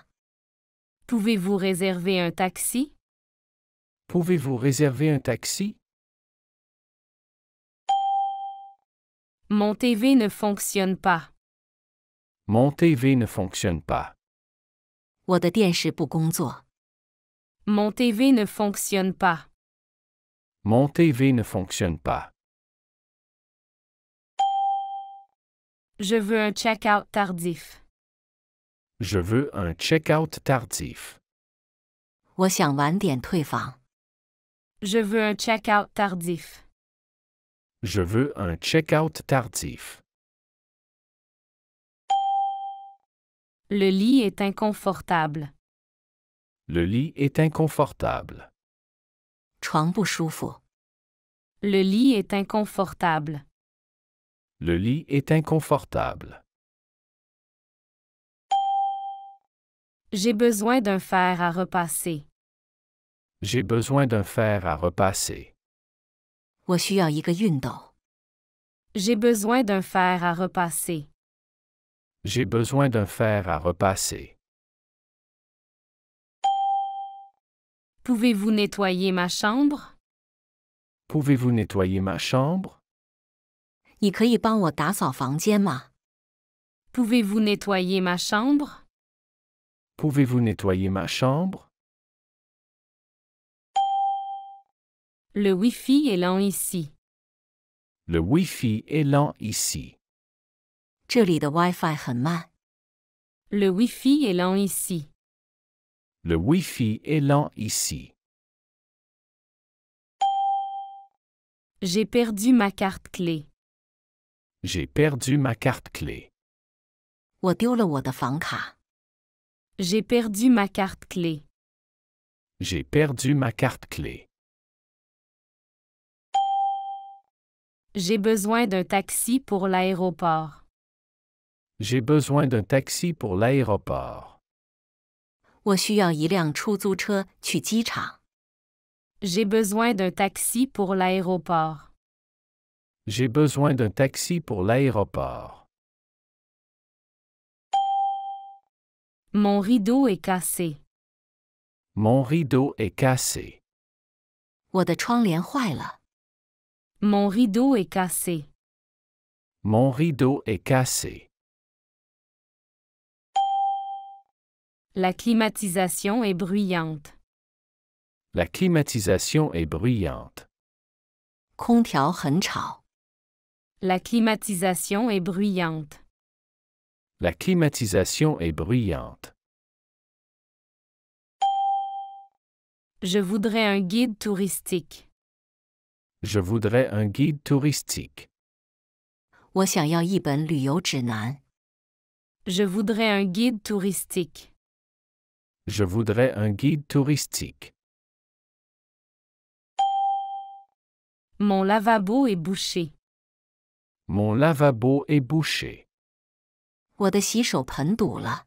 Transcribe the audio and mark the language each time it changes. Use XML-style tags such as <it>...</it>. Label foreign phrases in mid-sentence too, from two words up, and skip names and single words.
<fr>Pouvez-vous réserver un taxi? Pouvez-vous réserver un taxi? Mon TV ne fonctionne pas. Mon TV ne fonctionne pas.</fr> <zh>我的电视不工作。</zh> <fr>Mon TV ne fonctionne pas. Mon TV ne fonctionne pas. Je veux un check-out tardif. Je veux un check-out tardif.</fr> <zh>我想晚点退房。</zh> <fr>Je veux un check-out tardif. Je veux un check-out tardif. Le lit est inconfortable. Le lit est inconfortable.</fr> <zh>床不舒服。</zh> <fr>Le lit est inconfortable. Le lit est inconfortable. J'ai besoin d'un fer à repasser. J'ai besoin d'un fer à repasser.</fr> <zh>我需要一个熨斗。</zh> <fr>J'ai besoin d'un fer à repasser. J'ai besoin d'un fer à repasser. Pouvez-vous nettoyer ma chambre? Pouvez-vous nettoyer ma chambre?</fr> <zh>你可以帮我打扫房间吗？</zh> <fr>Pouvez-vous nettoyer ma chambre? Pouvez-vous nettoyer ma chambre? Le Wi-Fi est lent ici. Le Wi-Fi est lent ici.</fr> <zh>这里的 WiFi 很慢。</zh> <fr>Le Wi-Fi est lent ici. Le Wi-Fi est lent ici. J'ai perdu ma carte clé. J'ai perdu ma carte clé.</fr> <zh>我丢了我的房卡。</zh> <fr>J'ai perdu ma carte clé. J'ai perdu ma carte clé. J'ai besoin d'un taxi pour l'aéroport. J'ai besoin d'un taxi pour l'aéroport.</fr> <zh>我需要一辆出租车去机场。</zh> <fr>J'ai besoin d'un taxi pour l'aéroport. J'ai besoin d'un taxi pour l'aéroport. Mon rideau est cassé. Mon rideau est cassé.</fr> <zh>我的窗帘坏了。</zh> <fr>Mon rideau est cassé. Mon rideau est cassé. La climatisation est bruyante. La climatisation est bruyante.</fr> <zh>空调很吵。</zh> <fr>La climatisation est bruyante. La climatisation est bruyante. Je voudrais un guide touristique. Je voudrais un guide touristique.</fr> <zh>我想要一本旅游指南。</zh> <fr>Je voudrais un guide touristique. Je voudrais un guide touristique. Mon lavabo est bouché. Mon lavabo est bouché.</fr> <zh>我的洗手盆堵了。</zh>